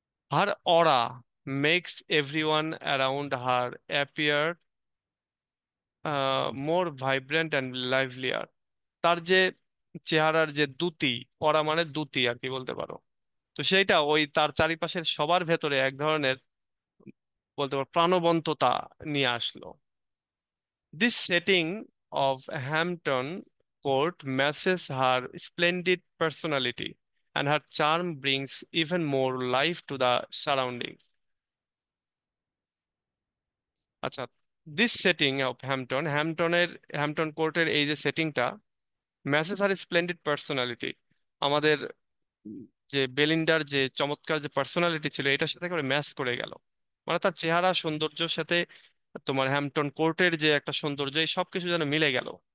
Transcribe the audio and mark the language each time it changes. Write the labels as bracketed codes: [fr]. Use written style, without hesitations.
[en] Her aura makes everyone around her appear more vibrant and livelier. [bn] তার যে চেহারার যে দ্যুতি, অরা মানে দ্যুতি আর কি বলতে পারো, তো সেইটা ওই তার চারিপাশের সবার ভেতরে এক ধরনের বলতে পারো প্রাণবন্ততা নিয়ে আসলো। [en] This setting of Hampton Court matches her splendid personality, and her charm brings even more life to the surroundings. [bn] আচ্ছা, দিস সেটিং অফ হ্যাম্পটন কোর্টের এই যে সেটিংটা [en] matches আর splendid personality, [bn] আমাদের যে বেলিন্ডার যে চমৎকার যে পার্সোনালিটি ছিল এটার সাথে করে ম্যাচ করে গেল। মানে তার চেহারা সৌন্দর্যের সাথে তোমার হ্যাম্পটন কোর্টের যে একটা সৌন্দর্য, এই সবকিছু যেন মিলে গেল।